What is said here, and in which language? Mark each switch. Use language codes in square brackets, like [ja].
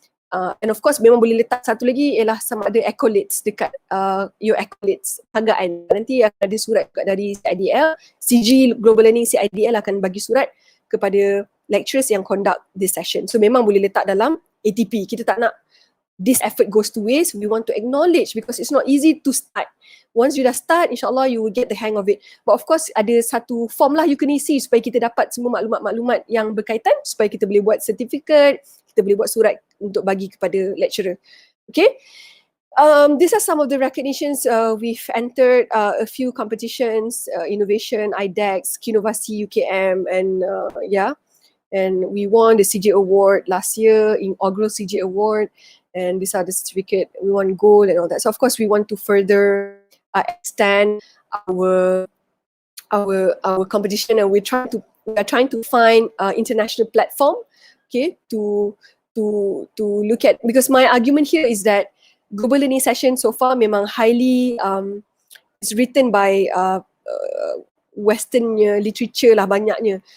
[en] And of course [ms] memang boleh letak satu lagi ialah sama ada accolades dekat your accolades, penghargaan. Nanti akan ada surat juga dari CIDL, CG Global Learning CIDL akan bagi surat kepada lecturers yang [en] conduct this session. [ms] So memang boleh letak dalam ATP. Kita tak nak [en] this effort goes to waste. We want to acknowledge because it's not easy to start. Once you dah start, insyaAllah you will get the hang of it. But of course [ms] ada satu form lah you kena isi supaya kita dapat semua maklumat-maklumat yang berkaitan, supaya kita boleh buat certificate, kita boleh buat surat untuk bagi kepada lecturer. [en] Okay. These are some of the recognitions. We've entered a few competitions, Innovation, IDEX, Kinovasi, UKM, and and we won the CJ Award last year, inaugural CJ Award. and these are the certificate, we want gold and all that. So of course we want to further extend our competition, and we are trying to find international platform, okay, to look at, because my argument here is that global learning session so far memang highly it's written by Western literature [ms] lah banyaknya.